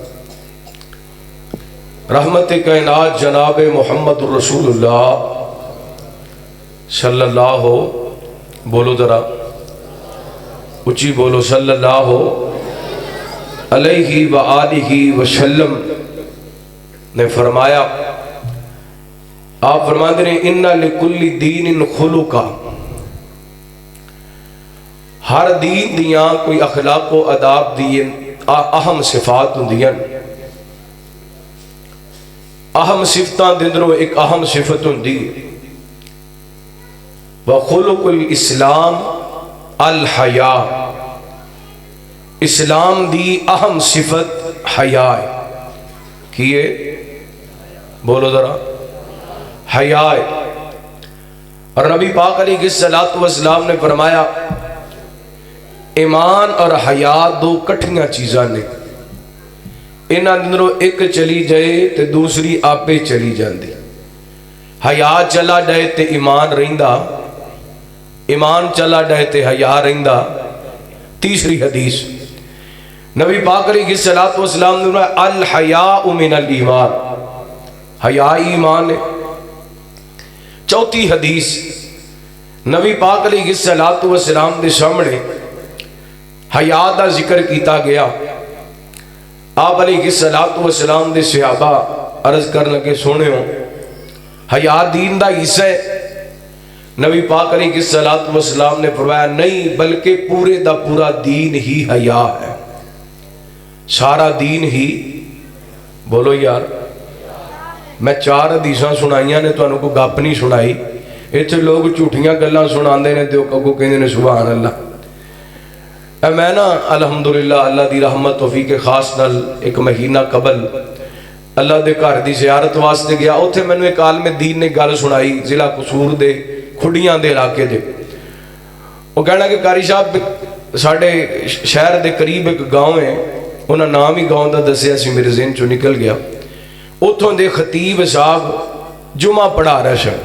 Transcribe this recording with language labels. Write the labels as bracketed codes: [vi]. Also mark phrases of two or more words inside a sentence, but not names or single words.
[ur] رحمت کائنات جناب محمد [ar] الرسول اللہ صلی اللہ [ur] بولو ذرا اچھی بولو [ar] صلی اللہ علیہ وآلہ وسلم [ur] نے فرمایا آپ فرماتے ہیں [ar] اِنَّ لِكُلِّ دِينٍ خُلُقًا [pa] ہر دین دیاں کوئی اخلاق و آداب دیئے اہم صفات ہوندیاں اہم صفتاں دندروں ایک اہم صفت ہوندی [ar] وَخُلُقُ الْإِسْلام الْحَيَاء [pa] اسلام دی اہم صفت حیا ہے. کیے بولو ذرا, حیا ہے. اور نبی پاک [ar] علیہ الصلوۃ والسلام [pa] نے فرمایا ایمان اور حیا دو کٹھیاں چیزاں نے, انہاں اندروں ایک چلی جائے تے دوسری آپے چلی جاندی. حیا چلا جائے تے ایمان رہندا, ایمان چلا جائے تے حیا رہندا. تیسری حدیث نبی پاک [ar] علیہ الصلوۃ والسلام [pa] نے فرمایا [ar] الحیاء من الایمان, [pa] حیا ایمان ہے. چوتھی حدیث نبی پاک [ar] علیہ الصلوۃ والسلام [pa] دے سامنے حیا دا ذکر کیتا گیا. آپ [ar] علیہ الصلوۃ والسلام [pa] دے صحابہ عرض کرن لگے سنو حیا دین دا حصہ ہے. نبی پاک [ar] علیہ الصلوۃ والسلام [pa] نے فرمایا نہیں, بلکہ پورے دا پورا دین ہی حیا ہے. سارا دین ہی, بولو یار. میں 4 حدیثاں سنائیاں نے, تانوں کو گپ نہیں سنائی. اتنے لوگ جھوٹیاں گلاں سناندے نے تے اگوں کہندے نے سبحان اللہ. میں نا الحمدللہ اللہ دی رحمت توفیق خاص نال ایک مہینہ قبل اللہ دے گھر دی زیارت واسطے گیا. اوتھے مینوں ایک عالم دین نے گل سنائی ضلع قصور دے کھڑیاں دے علاقے دے. وہ کہنا کہ قاری صاحب ساڈے شہر دے قریب ایک گاؤں ہے, انہاں نام ہی گاؤں دا دسیا سی, میرے ذہن چوں نکل گیا. اتھوں دے خطیب صاحب جمعہ پڑھا رہے سن.